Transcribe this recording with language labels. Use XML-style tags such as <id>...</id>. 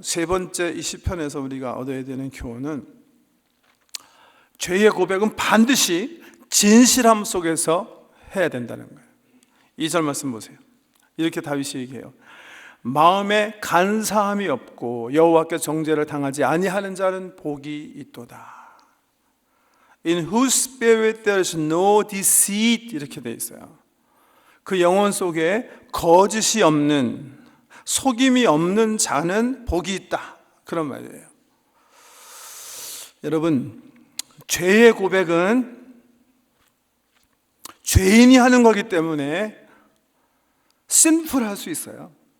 <ko>세 번째, 이 시편에서 우리가 얻어야 되는 교훈은 죄의 고백은 반드시 진실함 속에서 해야 된다는 거예요. 2절 말씀 보세요. 이렇게 다윗이 얘기해요. 마음에 간사함이 없고 여호와께 정죄를 당하지 아니하는 자는 복이 있도다.</ko> <en>In whose spirit there is no deceit,</en> <ko>이렇게 돼 있어요. 그 영혼 속에 거짓이 없는, 속임이 없는 자는 복이 있다, 그런 말이에요. 여러분, 죄의 고백은 죄인이 하는 거기 때문에 심플할 수 있어요.</ko>